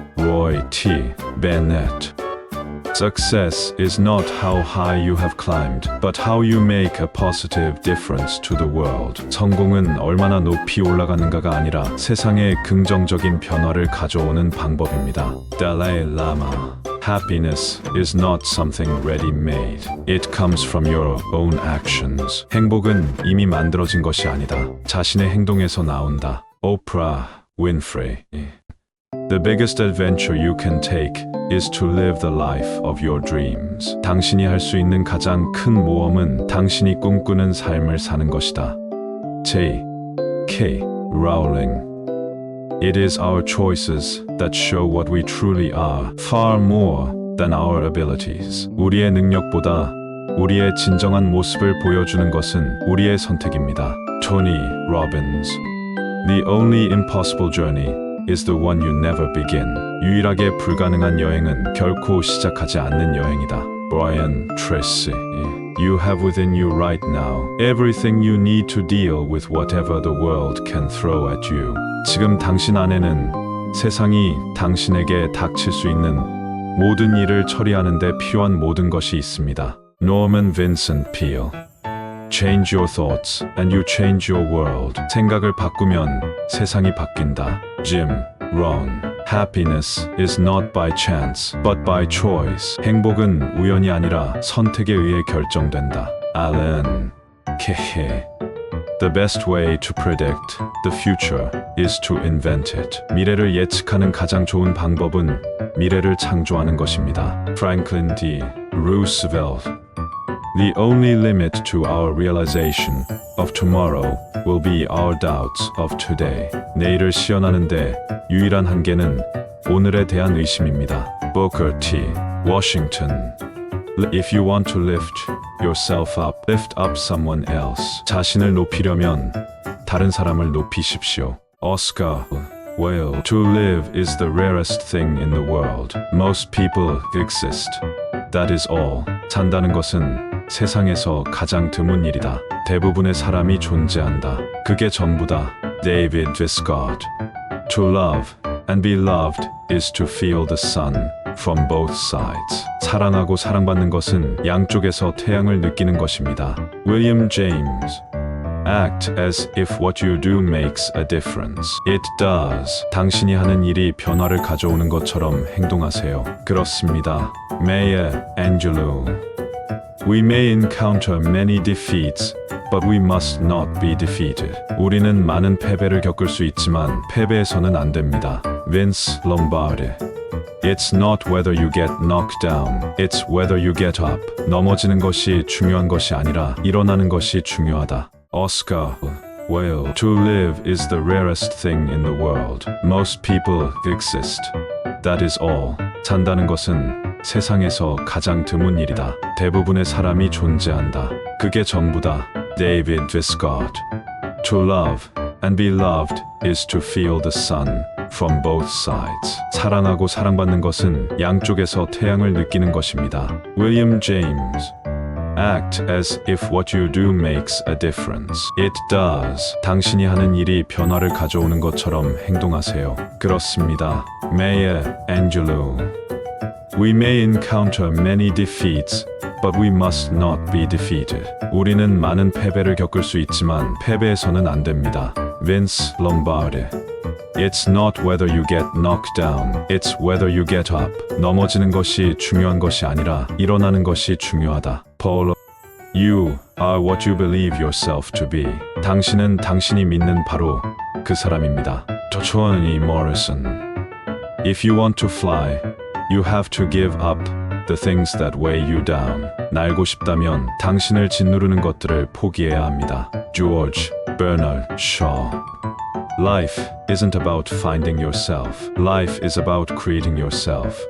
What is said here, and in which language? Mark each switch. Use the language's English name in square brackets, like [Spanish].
[English] Roy T. Bennett. Success is not how high you have climbed, but how you make a positive difference to the world. [Korean] 성공은 얼마나 높이 올라가는가가 아니라 세상에 긍정적인 변화를 가져오는 방법입니다. [English] Dalai Lama. Happiness is not something ready-made. It comes from your own actions. [Korean] 행복은 이미 만들어진 것이 아니다. 자신의 행동에서 나온다. [English] Oprah Winfrey. The biggest adventure you can take is to live the life of your dreams. [Korean] 당신이 할 수 있는 가장 큰 모험은 당신이 꿈꾸는 삶을 사는 것이다. [English] J. K. Rowling. It is our choices that show what we truly are, far more than our abilities. [Korean] 우리의 능력보다 우리의 진정한 모습을 보여주는 것은 우리의 선택입니다. [English] Tony Robbins. The only impossible journey is the one you never begin. [Korean] 유일하게 불가능한 여행은 결코 시작하지 않는 여행이다. [English] Brian Tracy. You have within you right now everything you need to deal with whatever the world can throw at you. [Korean] 지금 당신 안에는 세상이 당신에게 닥칠 수 있는 모든 일을 처리하는 데 필요한 모든 것이 있습니다. [English] Norman Vincent Peale. Change your thoughts and you change your world. [Korean] 생각을 바꾸면 세상이 바뀐다. [English] Jim Rohn. Happiness is not by chance, but by choice. [Korean] 행복은 우연이 아니라 선택에 의해 결정된다. [English] Alan Kay. The best way to predict the future is to invent it. [Korean] 미래를 예측하는 가장 좋은 방법은 미래를 창조하는 것입니다. [English] Franklin D. Roosevelt. The only limit to our realization of tomorrow will be our doubts of today. [Korean] 내일을 시연하는데 유일한 한계는 오늘에 대한 의심입니다. [English] Booker T. Washington. If you want to lift yourself up, lift up someone else. [Korean] 자신을 높이려면 다른 사람을 높이십시오. [English] Oscar Wilde. To live is the rarest thing in the world. Most people exist. That is all. [Korean] 산다는 것은 세상에서 가장 드문 일이다. 대부분의 사람이 존재한다. 그게 전부다. David Viscott. [English] To love and be loved is to feel the sun from both sides. [Korean] 사랑하고 사랑받는 것은 양쪽에서 태양을 느끼는 것입니다. [English] William James. Act as if what you do makes a difference. It does. [Korean] 당신이 하는 일이 변화를 가져오는 것처럼 행동하세요. 그렇습니다. Maya Angelou. [English] We may encounter many defeats, but we must not be defeated. [Korean] 우리는 많은 패배를 겪을 수 있지만 패배해서는 안 됩니다. [English] Vince Lombardi. It's not whether you get knocked down, it's whether you get up. [Korean] 넘어지는 것이 중요한 것이 아니라 일어나는 것이 중요하다. [English] Oscar Wilde. To live is the rarest thing in the world. Most people exist. That is all. [Korean] 산다는 것은 세상에서 가장 드문 일이다. 대부분의 사람이 존재한다. 그게 전부다. David Viscott. [English] To love and be loved is to feel the sun from both sides. [Korean] 사랑하고 사랑받는 것은 양쪽에서 태양을 느끼는 것입니다. William James. [English] Act as if what you do makes a difference. It does. [Korean] 당신이 하는 일이 변화를 가져오는 것처럼 행동하세요. 그렇습니다. Maya Angelou. [English] We may encounter many defeats, but we must not be defeated. [Korean] 우리는 많은 패배를 겪을 수 있지만 패배해서는 안 됩니다. [English] Vince Lombardi. It's not whether you get knocked down, it's whether you get up. [Korean] 넘어지는 것이 중요한 것이 아니라 일어나는 것이 중요하다. [English] Paul. You are what you believe yourself to be. [Korean] 당신은 당신이 믿는 바로 그 사람입니다. [English] Toni Morrison. If you want to fly, you have to give up the things that weigh you down. [Korean] 날고 싶다면 당신을 짓누르는 것들을 포기해야 합니다. [English] George Bernard Shaw. Life isn't about finding yourself. Life is about creating yourself.